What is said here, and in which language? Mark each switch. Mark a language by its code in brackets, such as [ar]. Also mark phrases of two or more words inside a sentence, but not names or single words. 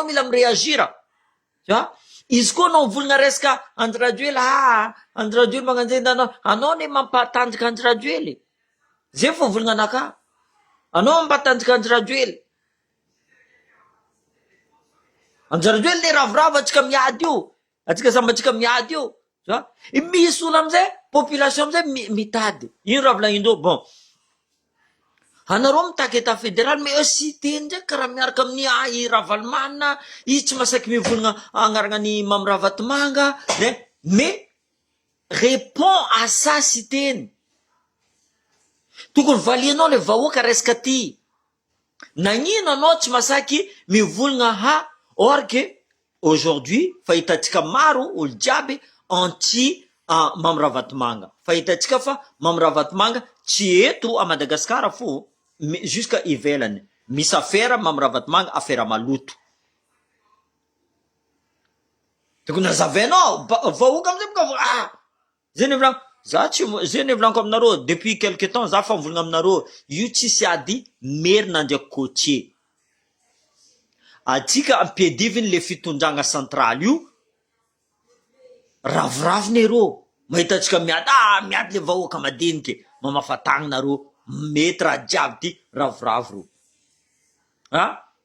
[mg] mila miréagira izy koa anao mivolagna resaka Andry Rajoely Andry Rajoely magnanjeny anao ne mampatanjaka Andry Rajoely, zay fo volagna anaka anao mampatanjaka Andry Rajoely anjareo le ravoravo atsika miady io, atsika samy atsika miady io, za misy olo amizay population amizay mitady ino raha volagnindreo. Bon, anareo mitaky [fr] état fédéral [mg] mais cité ndraiky karaha miaraka amin'ny Ravalomanina, izy tsy masaky mivolagna agnaranany Mamy Ravatomanga, [fr] mais répond à ça cité. [mg] Tokony valianao le vahoaka resaka ty. Nagnino anao tsy masaky mivolagna [fr] or que aujourd'hui [mg] fahitatsika maro olo jiaby anti Mamy Ravatomanga. Fahitatsika fa Mamy Ravatomanga tsy eto a Madagasikara fo, jusqu'à ivelany. Misy affaire Mamy Ravatomanga, affaire maloto. Tokony hazavainao vahoaka amizay boka zay nevla zay nevolaniko aminareo [fr] depuis quelque temps [mg] za fa mivolagna aminareo io tsisy ady merina ndraiky coachier. Atsika ampiadiviny le fitondragna central io ravoraviny ereo mahitatsika miady le vahoaka madiniky mamafatagna nareo mety raha jiaby ty ravoravo ro